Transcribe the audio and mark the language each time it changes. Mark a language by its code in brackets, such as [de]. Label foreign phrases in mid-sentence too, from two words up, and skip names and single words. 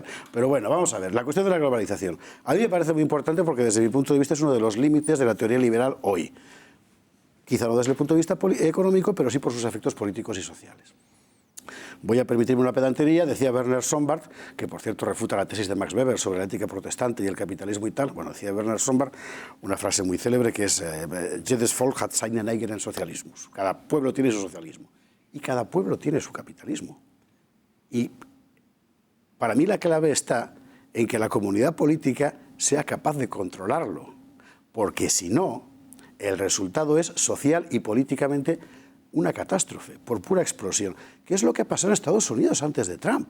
[es] Pero bueno, vamos a ver, la cuestión de la globalización. A mí me parece muy importante porque desde mi punto de vista es uno de los límites de la teoría liberal hoy. Quizá no desde el punto de vista económico, pero sí por sus efectos políticos y sociales. Voy a permitirme una pedantería, decía Werner Sombart, que por cierto refuta la tesis de Max Weber sobre la ética protestante y el capitalismo y tal. Bueno, decía Werner Sombart una frase muy célebre que es [de] jedes Volk hat seinen eigenen Sozialismus. [es] Cada pueblo tiene su socialismo y cada pueblo tiene su capitalismo. Y Para mí la clave está en que la comunidad política sea capaz de controlarlo, porque si no, el resultado es social y políticamente una catástrofe, por pura explosión, que es lo que pasó en Estados Unidos antes de Trump.